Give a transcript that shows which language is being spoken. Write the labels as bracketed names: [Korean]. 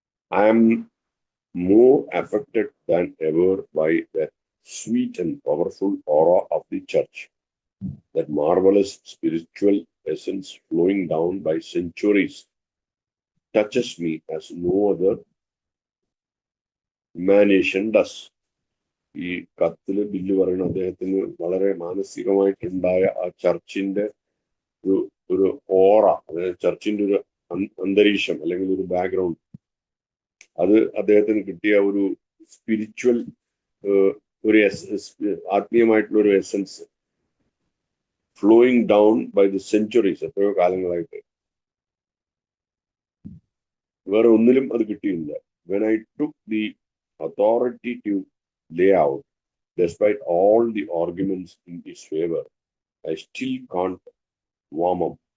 [English] I am more affected than ever by the sweet and powerful aura of the church. That marvelous spiritual essence flowing down by centuries touches me as no other emanation does. [Malayalam] ഈ കത്തില് bill പറയുന്ന അദ്ദേഹത്തിന് വളരെ മാനസികമായിട്ടുണ്ടായ ആ ചർച്ചിന്റെ ഒരു ഓറ, അതായത് ചർച്ചിന്റെ ഒരു അന്തരീക്ഷം അല്ലെങ്കിൽ ഒരു ബാക്ക്ഗ്രൗണ്ട്, അത് അദ്ദേഹത്തിന് കിട്ടിയ ഒരു സ്പിരിച്വൽ ഒരു ആത്മീയമായിട്ടുള്ള ഒരു [English] essence flowing down by the centuries, [Malayalam] എത്രയോ കാലങ്ങളായിട്ട് വേറെ ഒന്നിലും അത് കിട്ടിയില്ല. [English] When I took the authority to lay out, despite all the arguments in its favor, I still can't warm up.